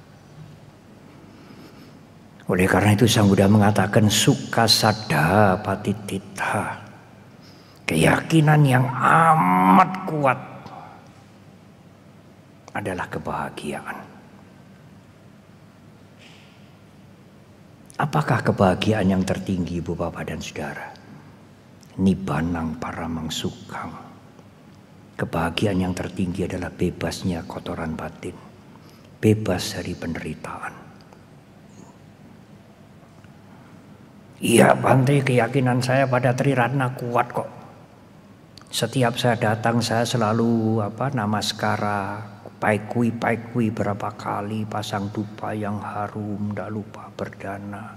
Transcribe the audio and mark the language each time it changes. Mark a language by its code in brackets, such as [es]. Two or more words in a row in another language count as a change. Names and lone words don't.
[id] Oleh karena itu Sang Buddha mengatakan [pi] Sukasada Patititha. [id] Keyakinan yang amat kuat adalah kebahagiaan. Apakah kebahagiaan yang tertinggi, Ibu Bapak dan Saudara? [pi] Nibbanang paramang sukhang. [id] Kebahagiaan yang tertinggi adalah bebasnya kotoran batin. Bebas dari penderitaan. Iya, Bante, keyakinan saya pada Triratna kuat kok. Setiap saya datang saya selalu namaskara, paikui berapa kali, pasang dupa yang harum, tidak lupa berdana.